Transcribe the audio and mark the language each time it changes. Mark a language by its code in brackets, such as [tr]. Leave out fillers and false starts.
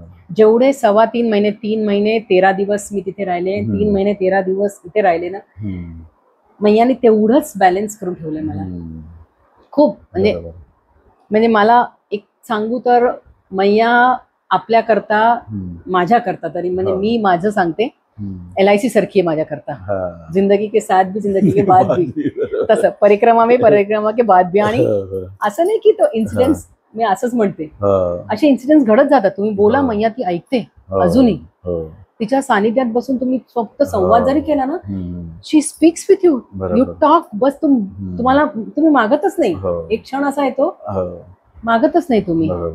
[mr] जेवढे 3.25 महिने 3 महिने 13 दिवस मी तिथे राहिले, 3 महिने 13 दिवस तिथे राहिले ना, मैयाने तेवढंच बॅलन्स करून ठेवलंय मला खूप. म्हणजे मला एक सांगू तर मैया आपल्या करता, माझ्या करता तरी, म्हणजे मी माझं सांगते, LIC सारखी आहे माझ्या करता. [hi] जिंदगी के साथ भी जिंदगी के बाद भी, [mr] तसं [hi] परिक्रमा के बाद भी. [mr] आणि असं नाही की तो इन्सिडेंट्स, मी असंच म्हणते, असे इन्सिडेंट्स घडत जातात. तुम्ही बोला मैया ती ऐकते अजूनही. तिच्या सानिध्यात बसून तुम्ही फक्त संवाद जरी केला ना, [en] She speaks with you, you talk. [mr] बस तुम्हाला तुम्ही मागतच नाही. एक क्षण असा येतो मागतच नाही तुम्ही.